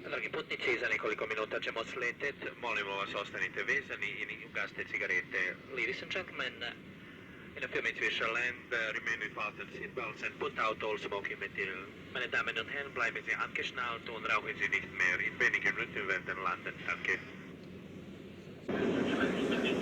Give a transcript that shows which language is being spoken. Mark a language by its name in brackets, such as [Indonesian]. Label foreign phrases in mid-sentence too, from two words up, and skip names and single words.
[Serbian] putnici, za nekoliko minuta ćemo sleteti. Molimo vas, ostanite vezani i ugasite cigarete. [English] Ladies and gentlemen, in a few minutes we shall land. Remain with fasten seatbelts and put out all smoking material. [German] Meine Damen und Herren, bleiben Sie angeschnallt und rauchen Sie nicht mehr. In wenigen Minuten werden landen. Danke.